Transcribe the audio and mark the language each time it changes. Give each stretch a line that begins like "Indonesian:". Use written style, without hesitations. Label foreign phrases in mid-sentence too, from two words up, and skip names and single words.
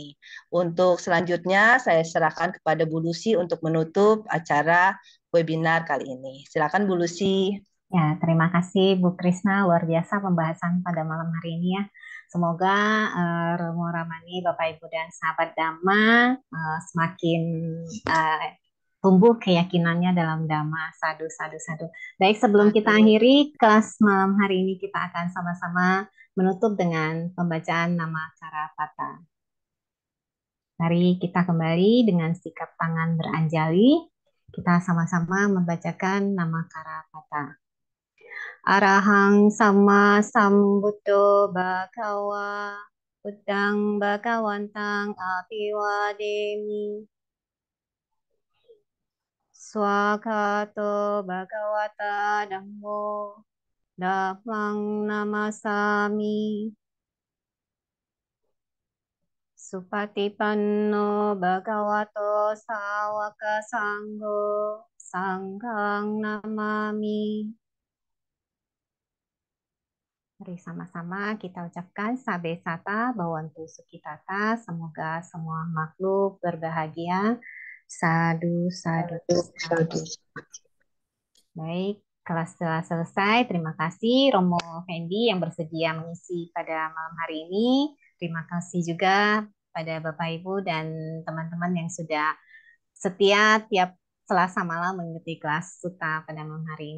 Indonesian: Untuk selanjutnya saya serahkan kepada Bu Lucy untuk menutup acara webinar kali ini. Silakan Bu Lucy. Ya, terima kasih Bu Krisna, luar biasa pembahasan pada malam hari ini ya. Semoga Romo Ramani, Bapak Ibu dan sahabat Dhamma semakin eh, tumbuh keyakinannya dalam Dhamma.
Pali: Sadu, sadu, sadu.
Indonesian: Baik, sebelum kita Aduh. akhiri kelas malam hari ini, kita akan sama-sama menutup dengan pembacaan nama Karapata. Mari kita kembali dengan sikap tangan beranjali. Kita sama-sama membacakan nama Karapata.
Pali: Arahang sama sambuddho bhagawa Buddhang bhagawantang apiwademi Swakato bhagavata dhammo dhammang namasami Supatipanno bhagavato sawaka sangho sanghang namami.
Indonesian: Mari sama-sama kita ucapkan
Pali: sabe sata bawantu sukitata.
Indonesian: Semoga semua makhluk berbahagia.
Pali: Sadu, sadu, sadu.
Indonesian: Baik, kelas telah selesai. Terima kasih Romo Fendi yang bersedia mengisi pada malam hari ini. Terima kasih juga pada Bapak Ibu dan teman-teman yang sudah setia tiap Selasa malam mengikuti kelas Suta pada malam hari ini.